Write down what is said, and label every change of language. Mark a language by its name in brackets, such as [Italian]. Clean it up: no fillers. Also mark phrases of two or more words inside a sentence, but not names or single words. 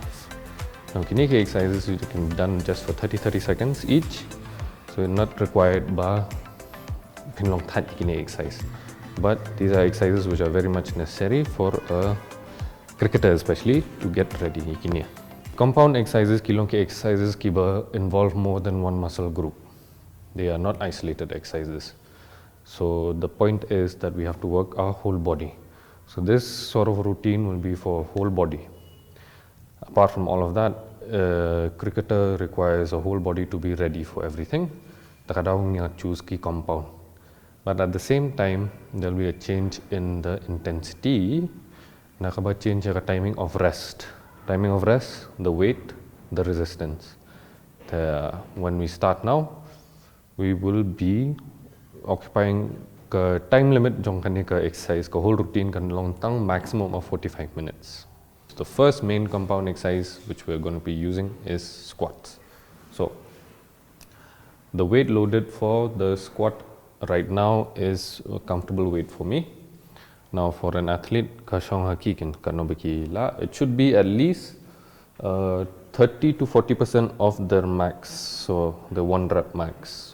[English] Now kini exercises you can be done just for 30 seconds each, so you're not required by [Khasi] long kini [English] exercise. But these are exercises which are very much necessary for a cricketer especially to get ready kini. Compound exercises [Khasi] kilong ke [English] exercises kiba involve more than one muscle group. They are not isolated exercises. So the point is that we have to work our whole body. So this sort of routine will be for whole body. Apart from all of that, cricketer requires a whole body to be ready for everything. [Khasi] Takadaw niya [English] choose ki compound. But at the same time, there will be a change in the intensity. Nakaba change the timing of rest. Timing of rest, the weight, the resistance. When we start now, we will be occupying the time limit [Khasi] jong kani ka exercise, ka whole routine kan long tang [English] maximum of 45 minutes. The first main compound exercise which we are going to be using is squats. So the weight loaded for the squat right now is a comfortable weight for me. Now for an athlete, it should be at least 30 to 40% of their max, so the 1 rep max.